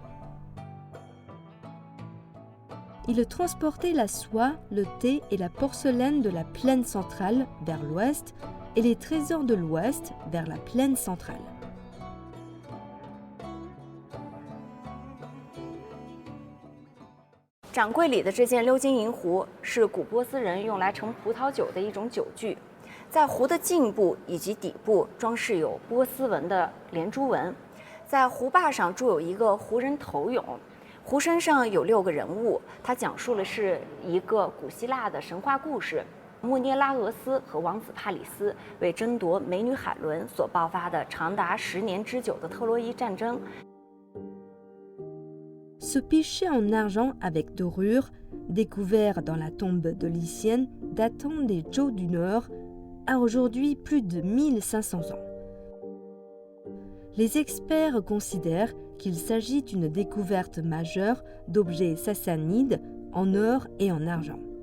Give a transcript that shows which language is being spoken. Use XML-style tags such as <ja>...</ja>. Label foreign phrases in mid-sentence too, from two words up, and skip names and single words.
<fr>Ils transportaient la soie, le thé et la porcelaine de la plaine centrale vers l'Ouest et les trésors de l'Ouest vers la plaine centrale.</fr> <zh>掌柜里的这件鎏金银壶是古波斯人用来盛葡萄酒的一种酒具，在壶的颈部以及底部装饰有波斯纹的连珠纹，在壶把上铸有一个胡人头俑，壶身上有6个人物，它讲述的是一个古希腊的神话故事。穆涅拉俄斯和王子帕里斯为争夺美女海伦所爆发的长达10年之久的特洛伊战争。</zh> <fr>Ce pichet en argent avec dorure, découvert dans la tombe de Lycienne datant des Zhou du Nord, a aujourd'hui plus de 1500 ans. Les experts considèrent qu'il s'agit d'une découverte majeure d'objets sassanides en or et en argent.</fr>